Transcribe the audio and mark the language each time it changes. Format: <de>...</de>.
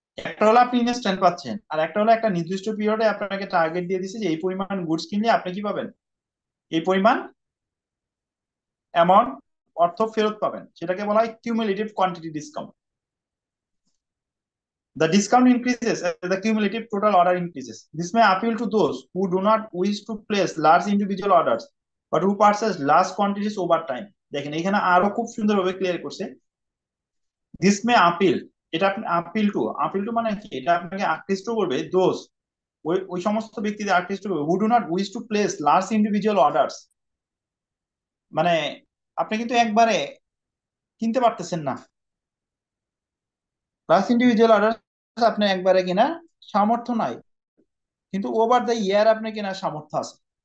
<bn>একটা হলো আপনি ইনস্ট্যান্ট পাচ্ছেন, আর একটা হলো একটা নির্দিষ্ট পিরিয়ডে আপনাকে টার্গেট দিয়ে দিচ্ছে যে এই পরিমাণ গুডস কিনলে আপনি কি পাবেন, এই পরিমাণ অ্যামাউন্ট অর্থ ফেরত পাবেন, সেটাকে বলা হয় cumulative quantity discount.</bn> <en>The discount increases as the cumulative total order increases. This may appeal to those who do not wish to place large individual orders but who purchase large quantities over time.</en> <bn>দেখেন এখানে আরো খুব সুন্দরভাবে clear করছে,</bn> <en>This may appeal.</en> <bn>এটা আপনি appeal two মানে কি, এটা আপনাকে আকৃষ্ট করবে দোজ, ওই ওই সমস্ত ব্যক্তিদের আকৃষ্ট করবে</bn> <en>Who do not wish to place large individual orders.</en> <bn>মানে আপনি কিন্তু একবারে কিনতে পারতেছেন না, লার্জ ইন্ডিভিজুয়াল অর্ডার্স আপনি একবারে কেনার সামর্থ্য নাই, কিন্তু</bn> <en>over the year</en> <bn>আপনি কেনার সামর্থ্য আছে।</bn>